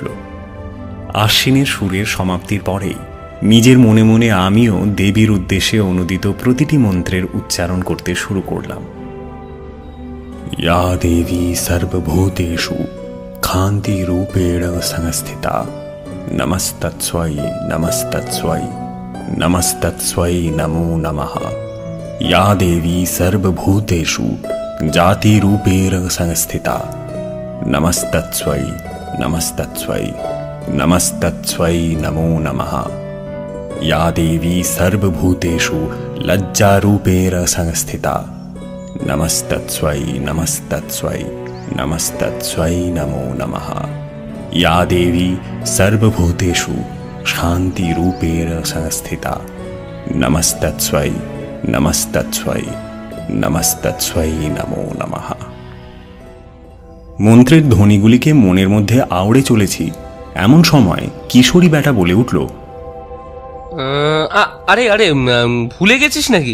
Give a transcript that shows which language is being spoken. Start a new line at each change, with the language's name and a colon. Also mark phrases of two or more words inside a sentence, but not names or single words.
Bangla: আশ্বিনের সুরের সমাপ্তির পরেই নিজের মনে মনে আমিও দেবীর উদ্দেশ্যে অনুদিত প্রতিটি মন্ত্রের উচ্চারণ করতে শুরু করলাম।
Sanskrit: ইয়া দেবী সর্বভূতেষু খান্তি রূপেণ সংস্থিতা নমস্তস্मै নমস্তস্मै নমস্তস্मै নমো নমঃ। या देवी सर्वभूतेषु जातिरूपेण संस्थिता नमस्तस्मै नमस्तस्मै नमस्तस्मै नमो नमः। या देवी सर्वभूतेषु लज्जारूपेण संस्थिता नमस्तस्मै नमस्तस्मै नमस्तस्मै नमो नमः। या देवी सर्वभूतेषु शान्तिरूपेण संस्थिता नमस्तस्मै নমস্তস্मै নমস্তস্मै নমো নমঃ।
Bangla: মন্ত্রের ধ্বনিগুলিকে মনের মধ্যে আওড়ে চলেছি এমন সময় কিশোরী বেটা বলে উঠল, আরে আরে ভুলে গেছিস নাকি?